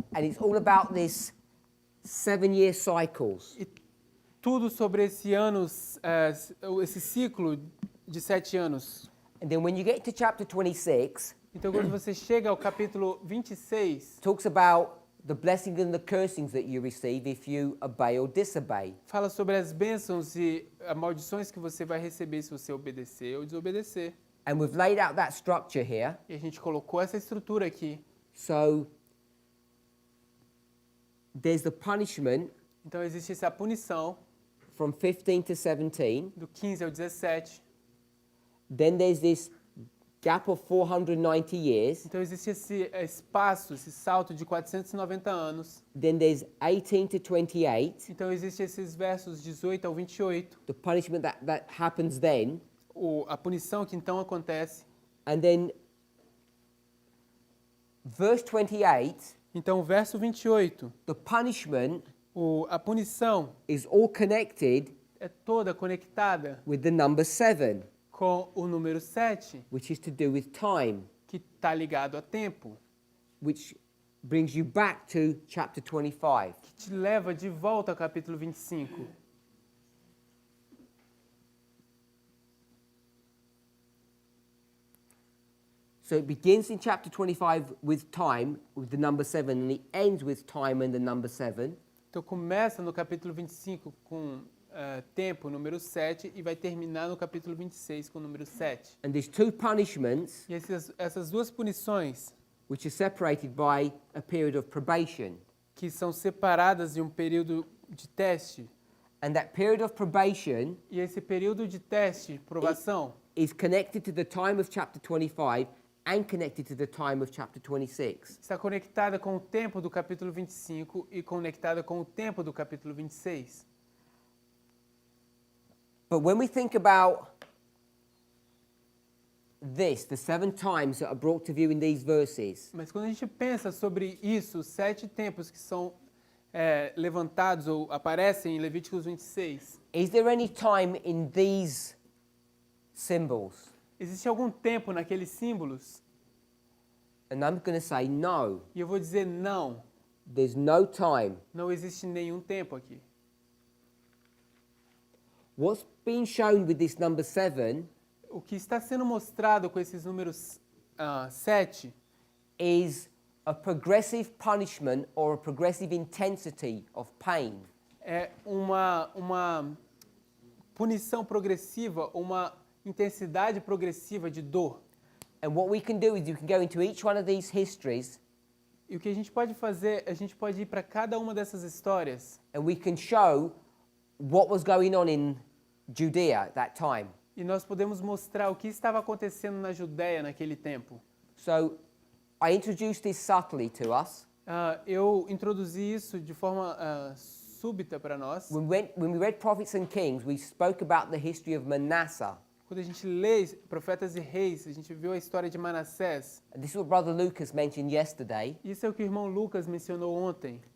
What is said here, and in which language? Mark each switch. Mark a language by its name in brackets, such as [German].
[English] And it's all about this 7-year cycles. [Portuguese] E tudo sobre esse ciclo de 7 anos. [English] And then when you get to chapter 26, [Portuguese] Então, quando você chega ao capítulo 26, [English] it talks about the blessings and the cursings that you receive if you obey or disobey. [Portuguese] fala sobre as bênçãos e maldições que você vai receber se você obedecer ou desobedecer. [English] And we've laid out that structure here. [Portuguese] E a gente colocou essa estrutura aqui. [English] So there's the punishment [Portuguese] Então, existe essa punição [English] from 15 to 17. [Portuguese] do 15 ao 17. [English] Then there's this gap of 490 years. [Portuguese] Então existe esse espaço, esse salto de 490 anos. [English] Then there's 18 to 28, [Portuguese] Então existe esses versos 18 ao 28, [English] the punishment that happens then. [Portuguese] a punição que então acontece. [English] And then verse 28, [Portuguese] Então o verso 28, [English] the punishment [Portuguese] a punição [English] is all connected [Portuguese] é toda conectada [English] with the number 7, [Portuguese] com o número 7, [English] which is to do with time, [Portuguese] que está ligado a tempo, [English] which brings you back to chapter 25. [Portuguese] que te leva de volta ao capítulo 25. [English] So it begins in chapter 25 with time, with the number 7, and it ends with time and the number 7. [Portuguese] Então começa no capítulo 25 com tempo, número 7, e vai terminar no capítulo 26 com o número 7. [English] And there's two punishments [Portuguese] E essas duas punições, [English] which are separated by a period of probation. [Portuguese] que são separadas de um período de teste, [English] And that period of probation [Portuguese] e esse período de teste, provação, [English] is connected to the time of chapter 25 and connected to the time of chapter 26. [Portuguese] está conectada com o tempo do capítulo 25 e conectada com o tempo do capítulo 26. [English] But when we think about this, the 7 times that are brought to view in these verses, [Portuguese] Mas quando a gente pensa sobre isso, os 7 tempos que são levantados ou aparecem em Levíticos 26, [English] is there any time in these symbols? [Portuguese] existe algum tempo naqueles símbolos? [English] And I'm going to say no. [Portuguese] E eu vou dizer não, [English] There's no time. [Portuguese] não existe nenhum tempo aqui. [English] What's being shown with this number 7 [Portuguese] O que está sendo mostrado com esses números 7 [English] is a progressive punishment or a progressive intensity of pain. [Portuguese] é uma punição progressiva, uma intensidade progressiva de dor. [English] And what we can do is you can go into each one of these histories [Portuguese] E o que a gente pode fazer, a gente pode ir para cada uma dessas histórias [English] and we can show what was going on in Judea at that time. [Portuguese] e nós podemos mostrar o que estava acontecendo na Judéia naquele tempo. [English] So I introduced this subtly to us. [Portuguese] Eu introduzi isso de forma súbita para nós. [English] When we read Prophets and Kings, we spoke about the history of Manasseh. [Portuguese] Quando a gente lê Profetas e Reis, a gente viu a história de Manassés. [English] And this is what Brother Lucas mentioned yesterday, [Portuguese] Isso é o que o irmão Lucas mencionou ontem,